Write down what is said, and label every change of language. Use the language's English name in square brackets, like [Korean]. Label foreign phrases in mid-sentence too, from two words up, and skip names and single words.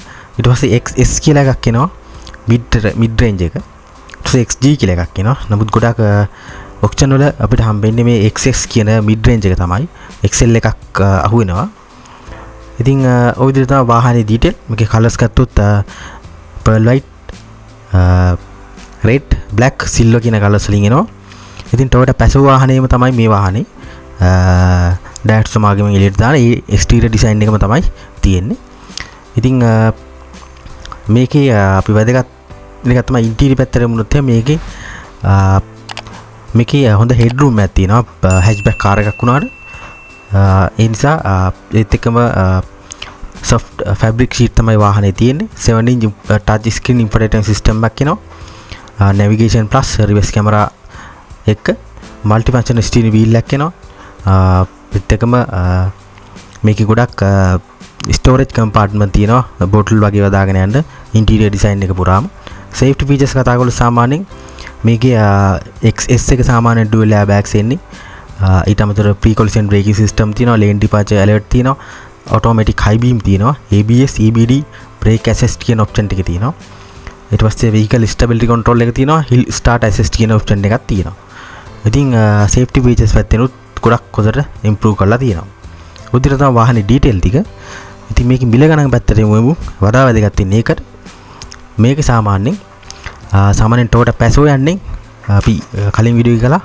[Sinhala] ඊට පස්සේ XS කියලා එකක් එනවා [English] mid range [Sinhala] එක. ඊට පස්සේ XG කියලා එකක් එනවා. නමුත් ගොඩක් ඔක්ෂන් වල අපිට හම්බෙන්නේ මේ XS කියන [English] mid range [Sinhala] එක තමයි. XL එකක් අහු වෙනවා. ඉතින් ඔය විදිහට තමයි වාහනේ detail. මේකේ colors ගත්තොත් [English] pearl white, red, black, silver [Sinhala] කියන colors වලින් එනවා. ඉතින් Toyota Passo වාහනේම තමයි මේ වාහනේ Daihatsu සමාගමෙන් එළියට දාන ඒ [English] exterior design [Sinhala] එකම තමයි තියෙන්නේ. ඉතින් මේකේ අපි වැදගත් එක තමයි interior පැත්තට මුණොත් මේකේ හොඳ headroom එකක් තියෙනවා [English] hatchback car [Sinhala] එකක් වුණාට. ඒ නිසා ඒත් එක්කම [English] soft fabric sheet [Sinhala] තමයි වාහනේ තියෙන්නේ. [English] 7 inch touch screen infotainment system [Sinhala] එකක් එනවා. [English] navigation plus reverse camera එක multi function steering wheel [Sinhala] එකක් එනවා. ඒත් එක්කම මේකේ ගොඩක් [English] storage compartment [Sinhala] තියෙනවා. bottle වගේ වදාගෙන යන්න [English] interior design [Sinhala] එක පුරාම. [English] safety features [Sinhala] කතා කරලා සාමාන්‍යයෙන් මේකේ XS එක සාමාන්‍ය [English] dual airbags [Sinhala] එන්නේ. ඊට අමතරව [English] pre collision braking system තියෙනවා, lane departure alert තියෙනවා, automatic high beam තියෙනවා, ABS EBD brake assist [Sinhala] කියන option ටික තියෙනවා. ඊට පස්සේ [English] vehicle stability control [Sinhala] එක තියෙනවා, [English] hill start assist [Sinhala] කියන option එකක් තියෙනවා. ඉතින් [English] safety features [Sinhala] පැත්තෙනුත් ගොඩක් හොඳට improve කරලා තියෙනවා. උදිර තමයි වාහනේ detail ටික. ඉතින් මේකේ මිල ගණන් පැත්තට යමු. වඩා වැදගත් වෙන්නේ ඒකට. මේක සාමාන්‍යයෙන් Toyota Passo යන්නේ අපි කලින් වීඩියෝ එක කළා.